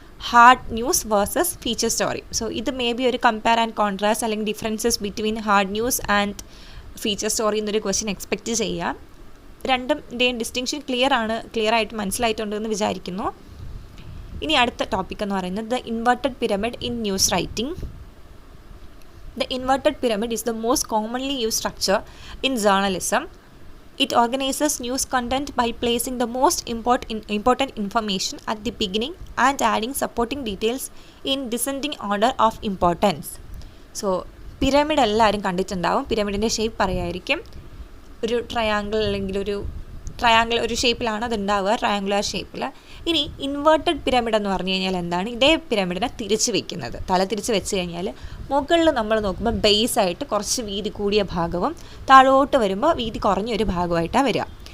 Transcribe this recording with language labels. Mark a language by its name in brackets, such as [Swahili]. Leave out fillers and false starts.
[Malayalam] Hard news versus feature story. So ഇത് may be ഒരു compare and contrast അല്ലെങ്കിൽ [English] differences between hard news and feature story [Malayalam] എന്നൊരു question expect ചെയ്യാം. രണ്ടിൻ്റെയും distinction clear ആയിട്ട് മനസ്സിലായിട്ടുണ്ടെന്ന് വിചാരിക്കുന്നു. ഇനി അടുത്ത ടോപ്പിക് എന്ന് പറയുന്നത് [English] The inverted pyramid in news writing. The inverted pyramid is the most commonly used structure in journalism. It organizes news content by placing the most important information at the beginning and adding supporting details in descending order of importance. [Malayalam] So, pyramid എല്ലാവരും കണ്ടിട്ടുണ്ടാവും. പിരമിഡിൻ്റെ shape പറയായിരിക്കും. ഒരു triangle അല്ലെങ്കിൽ ഒരു ഷേപ്പിലാണ് അത് ഉണ്ടാവുക, triangular ഷേപ്പിൽ. ഇനി ഇൻവേർട്ടഡ് പിരമിഡ് എന്ന് പറഞ്ഞു കഴിഞ്ഞാൽ എന്താണ്? ഇതേ പിരമിഡിനെ തിരിച്ച് വെക്കുന്നത്, തല തിരിച്ച് വെച്ച് കഴിഞ്ഞാൽ മുകളിൽ നമ്മൾ നോക്കുമ്പോൾ ബേസ് ആയിട്ട് കുറച്ച് വീതി കൂടിയ ഭാഗവും താഴോട്ട് വരുമ്പോൾ വീതി കുറഞ്ഞൊരു ഭാഗമായിട്ടാണ് വരിക.